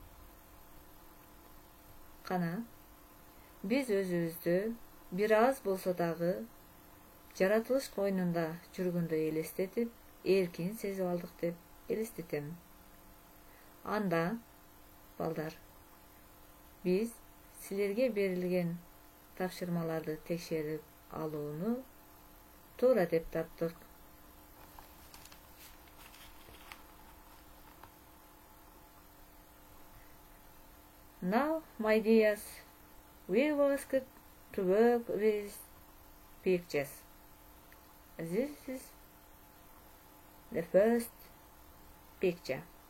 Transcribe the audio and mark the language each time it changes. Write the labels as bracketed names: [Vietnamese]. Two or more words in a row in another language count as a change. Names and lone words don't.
[Kyrgyz] Кана, биз өзүбүздү бир аз болсо дагы жаратылыш койнунда жүргөндөй элестетип, эркин сезип алдык деп элестетем. Анда, балдар, биз силерге берилген тапшырмаларды текшерип алууну туура деп таптык. [English] Now, my dears, we were asked to work with pictures. This is the first picture.